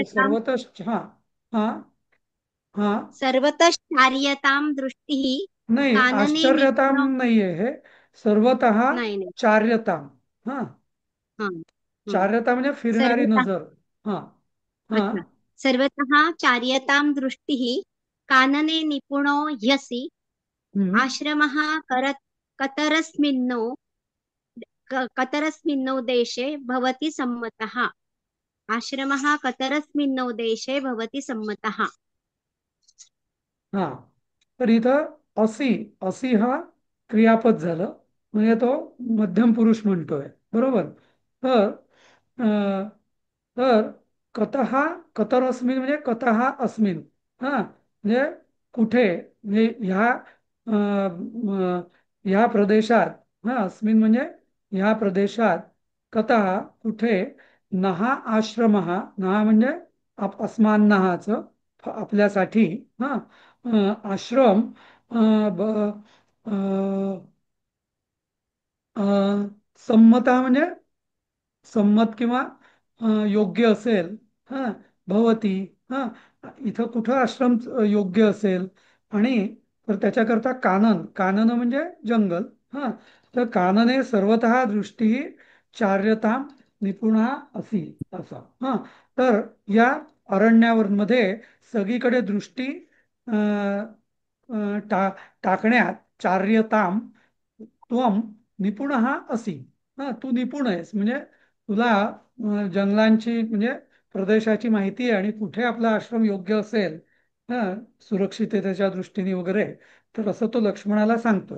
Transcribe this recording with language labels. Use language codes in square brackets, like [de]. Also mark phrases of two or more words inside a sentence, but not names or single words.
[sa] सर्वतश्चार्यतां हा. हा, हा. सर्वतश्चार्यतां दृष्टी [mr] नाही, [sa] कानने आश्चर्यतां निपुण [mr] नाहीये हे, सर्वतः नाही नाही. [sa] चार्यतां. हा, हा. हा. [mr] चार्यता म्हणजे फिरणारी [sa] सर्वतः [mr] नजर. हा, हा. अच्छा. [sa] सर्वतः चार्यतां दृष्टिः कानने निपुणो ह्यसि हम्म. आश्रमः कतरस्मिन्नो कतरस्मिन्नो देशे भवति सम्मतः। आश्रमः कतरस्मिन्नो देशे भवति सम्मतः। [mr] हा, तर इथं असी, असी हा क्रियापद झालं. म्हणजे तो मध्यम पुरुष म्हणतोय, बरोबर. तर अं, तर कतः कतरस्मिन म्हणजे [sa] कतः अस्मिन, [mr] हा म्हणजे कुठे, म्हणजे ह्या प्रदेशात, हा अस्मिन म्हणजे ह्या प्रदेशात, कतः कुठे, नहा आश्रम, नहा म्हणजे अस्मान नहाचं आपल्यासाठी, हा आश्रम, ब- अ, अ, संमता म्हणजे संमत किंवा योग्य असेल, हा भवती, हा इथं कुठं आश्रम योग्य असेल, आणि तर त्याच्याकरता कानन, कानन म्हणजे जंगल, हा तर [sa] कानने सर्वतः दृष्टी चार्यता निपुणा असी, [mr] असा, हा तर या अरण्यावर मध्ये सगळीकडे दृष्टी अ, टाकण्यात [sa] चार्यताम त्वम निपुण असी, [mr] हा तू निपुण आहेस म्हणजे तुला जंगलांची म्हणजे प्रदेशाची माहिती आहे, आणि कुठे आपला आश्रम योग्य असेल, हा सुरक्षिततेच्या दृष्टीने वगैरे, तर असं तो लक्ष्मणाला सांगतो.